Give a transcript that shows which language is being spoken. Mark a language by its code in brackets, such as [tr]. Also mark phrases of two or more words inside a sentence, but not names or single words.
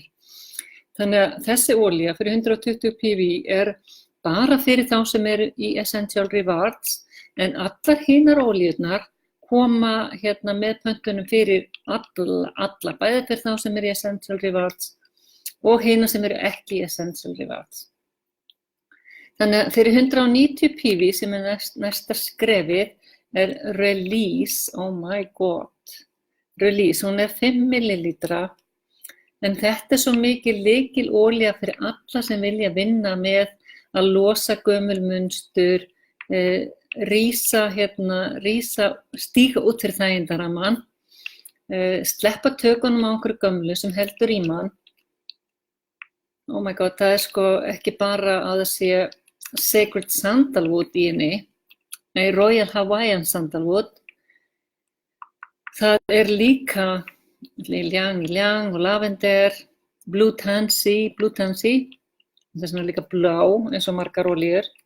[is] Þannig að þessi olía fyrir 120 PV er bara fyrir þá sem eru í Essential Rewards, en allar hinar olíurnar koma með pöntunum fyrir alla, bæði fyrir þá sem eru í Essential Rewards og hina sem eru ekki í Essential Rewards. Þannig að fyrir 190 PV sem er næsta skrefið er Release, [en] oh my god, [is] Release, hún er 5 millilítra, en þetta er svo mikið lykilolía fyrir alla sem vilja vinna með að losa gömul munstur, stíga út fyrir þægindaramman, sleppa tökunum á einhverju gömlu sem heldur í mann. [en] Oh my god, [is] það er sko ekki bara að það sé Sacred Sandalwood í henni, nei, Royal Hawaiian Sandalwood. Það er líka Ylang og lavender, Blue Tansy, þess vegna líka blá eins og margar olíur.